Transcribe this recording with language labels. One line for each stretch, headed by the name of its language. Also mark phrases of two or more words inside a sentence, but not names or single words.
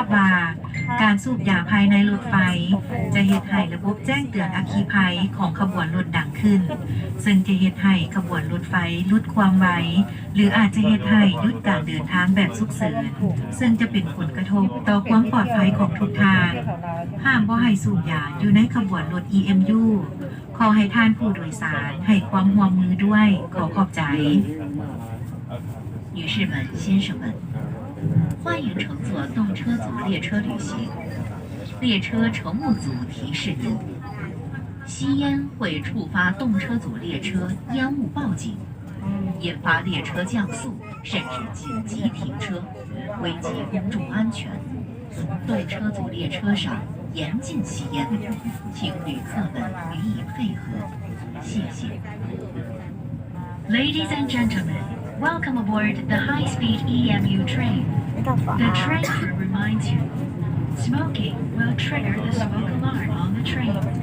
Northeastern Thai: ว่าการสูบยาภายในรถไฟจะเฮ็ดให้ระบบแจ้งเตือนอัคคีภัยของขบวนรถดังขึ้นซึ่งจะเฮ็ดให้ขบวนรถไฟลดความไวหรืออาจจะเฮ็ดให้หยุดการเดินทางแบบฉุกเฉินซึ่งจะเป็นผลกระทบต่อความปลอดภัยของทุกทานห้ามบ่ให้สูบยาอยู่ในขบวนรถ EMU ขอให้ท่านผู้โดยสารให้ความร่วมมือด้วยขอขอบใจ
Chinese: 女士们、先生们，欢迎乘坐动车组列车旅行。列车乘务组提示您：吸烟会触发动车组列车烟雾报警，引发列车降速，甚至紧急停车，危及公众安全。动车组列车上严禁吸烟，请旅客们予以配合，谢谢。
English: Ladies and gentlemen, welcome aboard the high-speed EMU train. The train crew reminds you, smoking will trigger the smoke alarm on the train.